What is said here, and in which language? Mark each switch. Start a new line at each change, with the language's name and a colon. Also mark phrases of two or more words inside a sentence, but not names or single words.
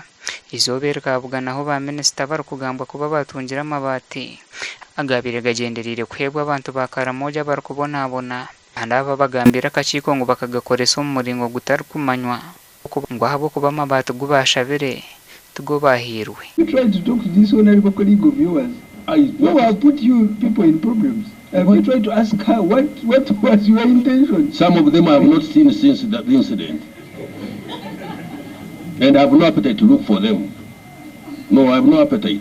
Nyankole: Izooba rikabuganaho ba minisita barikugambwa kuba batungira amabaati agabire gagendereire kuheebwa abantu ba Karamoja barikubonaabona, kandi aba bagambira akakiiko ngu bakagakoresa omu muringo gutarikumanywa ngu ahabw'okuba amabaati gu bashabire tigo bahirwe.
English: You tried to talk to this honorable colleague of yours. Who have put you people in problems? Have you tried to ask her what was your intention? Some of them I have not seen since the incident. And I have no appetite to look for them. No, I have no appetite.